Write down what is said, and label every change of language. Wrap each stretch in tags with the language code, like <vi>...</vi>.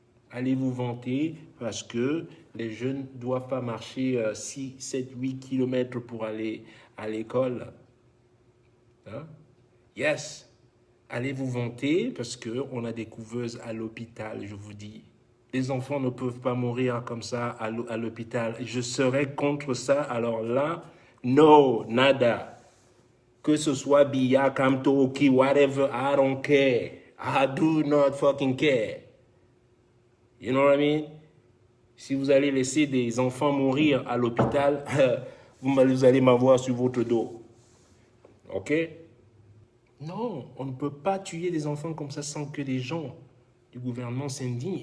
<fr>Allez vous vanter parce que les jeunes ne doivent pas marcher 6, 7, 8 kilomètres pour aller à l'école. Hein? Yes. Allez vous vanter parce qu'on a des couveuses à l'hôpital, je vous dis. Les enfants ne peuvent pas mourir comme ça à l'hôpital. Je serais contre ça. Alors là, no, nada. Que ce soit</fr> <en>Bia, Kamto, Oki, whatever, I don't care. I do not fucking care. You know what I mean?</en> <fr>Si vous allez laisser des enfants mourir à l'hôpital, vous allez m'avoir sur votre dos. OK? Non, on ne peut pas tuer des enfants comme ça sans que les gens du gouvernement s'indignent.</fr>